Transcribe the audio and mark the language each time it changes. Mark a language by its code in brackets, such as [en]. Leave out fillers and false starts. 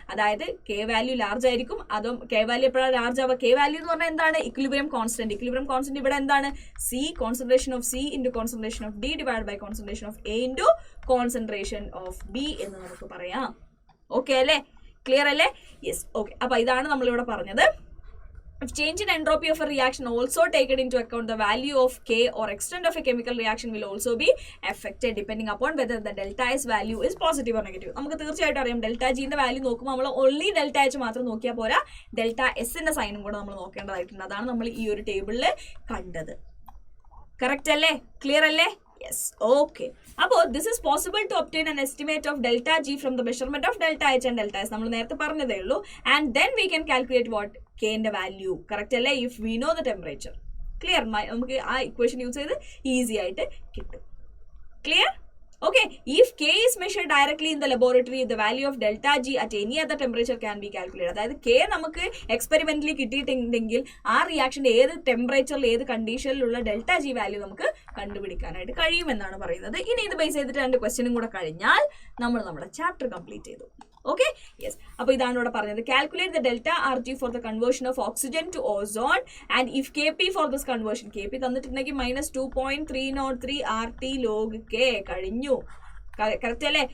[ml] അതായത് K value large ആയിരിക്കും. അതും കെ വാല്യൂ എപ്പോഴാണ് ലാർജ് ആവുക, കെ വാല്യൂ എന്ന് പറഞ്ഞാൽ എന്താണ്, ഇക്വിലിബ്രിയം കോൺസ്റ്റന്റ്. ഇക്വിലിബ്രിയം കോൺസ്റ്റന്റ് ഇവിടെ എന്താണ്, C concentration of C into concentration of D divide by concentration of A into concentration of B എന്ന് നമുക്ക് പറയാം. ഓക്കെ അല്ലേ? ക്ലിയർ അല്ലേ? യെസ്. ഓക്കെ. അപ്പോൾ ഇതാണ് നമ്മളിവിടെ പറഞ്ഞത്. [en] If change in entropy of a reaction also taken into account, the value of K or extent of a chemical reaction will also be affected depending upon whether the delta S value is positive or negative. [ml] നമുക്ക് തീർച്ചയായിട്ടും അറിയാം delta ജിന്റെ value നോക്കുമ്പോൾ നമ്മൾ only delta H മാത്രം നോക്കിയാൽ പോരാ, delta എസിന്റെ സൈനും കൂടെ നമ്മൾ നോക്കേണ്ടതായിട്ടുണ്ട്. അതാണ് നമ്മൾ ഈ ഒരു ടേബിളിൽ കണ്ടത്. കറക്റ്റ് അല്ലേ? ക്ലിയർ അല്ലേ? [en] Yes. Okay. [ml] അപ്പോൾ [en] this is possible to obtain an estimate of delta G from the measurement of delta H and delta S. [ml] നമ്മൾ നേരത്തെ പറഞ്ഞതേ ഉള്ളൂ. [en] And then we can calculate what K [ml] ന്റെ [en] value. [ml] കറക്റ്റ് അല്ലേ? [en] If we know the temperature. Clear? [ml] നമുക്ക് ആ equation use ചെയ്ത് easy ആയിട്ട് കിട്ടും. [en] Clear? Okay. If K is measured directly in the laboratory, the value of delta G at any other temperature can be calculated. [ml] അതായത് K നമുക്ക് experimentally കിട്ടിയിട്ടുണ്ടെങ്കിൽ ആ റിയാക്ഷന്റെ ഏത് ടെമ്പറേച്ചറിൽ ഏത് കണ്ടീഷനിലുള്ള ഡെൽറ്റ ജി വാല്യൂ നമുക്ക് കണ്ടുപിടിക്കാനായിട്ട് കഴിയുമെന്നാണ് പറയുന്നത്. ഇനി ഇത് ബേസ് ചെയ്തിട്ട് 2 ക്വസ്റ്റ്യനും കൂടെ കഴിഞ്ഞാൽ നമ്മൾ നമ്മുടെ ചാപ്റ്റർ കംപ്ലീറ്റ് ചെയ്തു. ഓക്കെ. യെസ്. അപ്പോൾ ഇതാണ് ഇവിടെ പറഞ്ഞത്. Calculate the delta R G for the conversion of oxygen to ozone and if K P for this conversion. K P തന്നിട്ടുണ്ടെങ്കിൽ minus 2.303 R T log K കഴിഞ്ഞു. കറക്റ്റ് അല്ലേ?